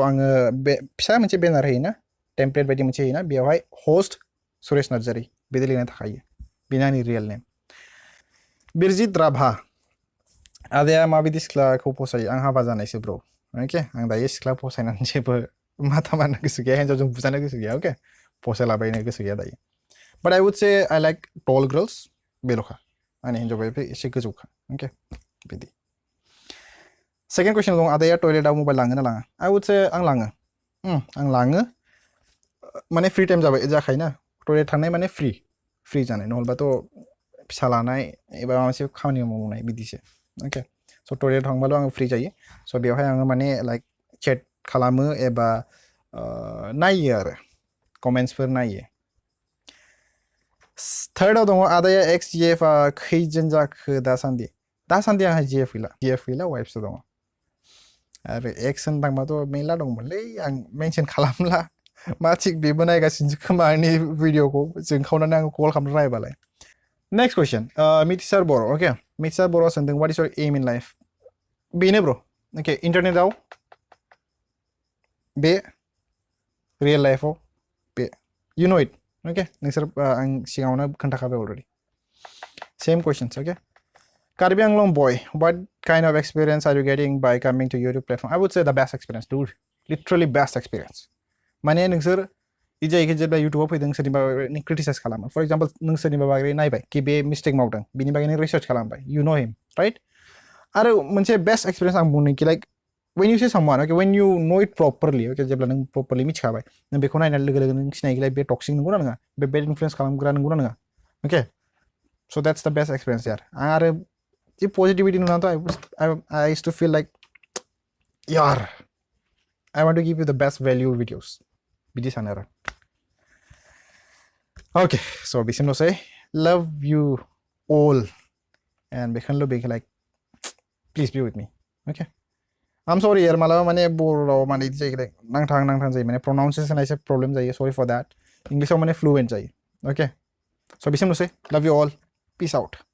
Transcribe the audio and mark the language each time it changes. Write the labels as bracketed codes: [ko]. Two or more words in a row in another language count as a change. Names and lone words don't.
[brx] आङो बे फिसा मोनसे बेनार होयोना टेमप्लेट बायदि मोनसे होयोना बेवहाय हस्ट सुरेश नार्जारी बिदि लिरनाय थाखायो बेनो आंनि रियेल नेम बिरजित राभा आदाया माबायदि सिख्लाखौ फसायो आं हाबा जानायसो [en] bro okay [brx] आं दायो सिख्ला फसायनानै जेबो माथा मारनो गोसो गैया हिन्जावजों बुजानो गोसो गैया ओके फसायलाबायनो गोसो गैया दायो [en] but I would say I like tall girls [brx] बेल'खा आंनि हिन्जावआ एसे गोजौखा ओके बिदि [en] Second question [brx] दङ आदाया toilet आव mobile लाङो ना लाङा? [en] I would say [brx] आं लाङो. आं लाङो. माने [en] free time [brx] जाखायो ना. Toilet थांनाय माने free जानाय नहलबाथ' फिसा लानाय एबा माबा मोनसे खामानि मावनाय बिदिसो. Okay. [en] So toilet [brx] थांबाल' आङो free जायो. So बेवहाय आङो माने [en] like chat [brx] खालामो एबा नायो आरो comments फोर नायो. Third आव दङ आदाया [en] ex GF [brx] खैजोन जाखो दासान्दि? दासान्दि आंहा GF गैला wife सो दङ. आरो ex होनबाथ' मेला दंमोनलै आं मेंशन खालामला. मा थिक बेबो नायगासिनो खोमा आंनि भिडिअखौ जोंखावनानै आं कल खालामनो रायबालाय. [en] Next question. Mitisar Boro. Okay. Mitisar Boro something. What is your aim in life? Bine bro. Okay. Internet [brx] आव बे [en] real life [brx] आव बे. [en] You know it. Okay. [brx] नोंसोर आं सिगाङावनो खोन्थाखाबाय already. [en] Same questions. [brx] Okay. [en] Karbi Anglong boy, what kind of experience are you getting by coming to YouTube platform? I would say the best experience, dude. Literally best experience. [brx] माने नोंसोर इजायखौ जेब्ला युट्युबाव फैदों सोरनिबा नों क्रिटिसाइज खालामो. [en] for example [brx] नों सोरनिबा बागै नायबाय कि बे मिस्टेक मावदों बिनि बागै नों रिसार्च खालामबाय. [en] You know him, right? [brx] आरो मोनसे [en] best experience [brx] आं बुंनो कि [en] लाइक when you see someone, okay, when you know it properly, [brx] okay, जेब्ला नों properly मिथिखाबाय नों बेखौ नायनाय लोगो लोगो नों सिनायगोन बे टक्सिक नंगौना नङा, बे [en] bad influence [brx] खालामग्रा नंगौना नङा. [en] Okay, so that's the best experience यार. आरो the positivity I used to feel like यार I want to give you the best value videos. [brx] बिदि सानो आरो. [en] Okay, so बिसिमल' say love you all and [brx] बेखौनोल' बे [en] like please be with me. Okay. I'm sorry [brx] यार मालाबा माने बर'आव माने इदि जायो नांथां जायो माने pronunciation एसे प्रब्लेम जायो. [en] Sorry for that. [brx] इंग्लिशआव माने fluent जायो. [en] Okay. So [brx] बिसिमल' [en] say love you all. Peace out.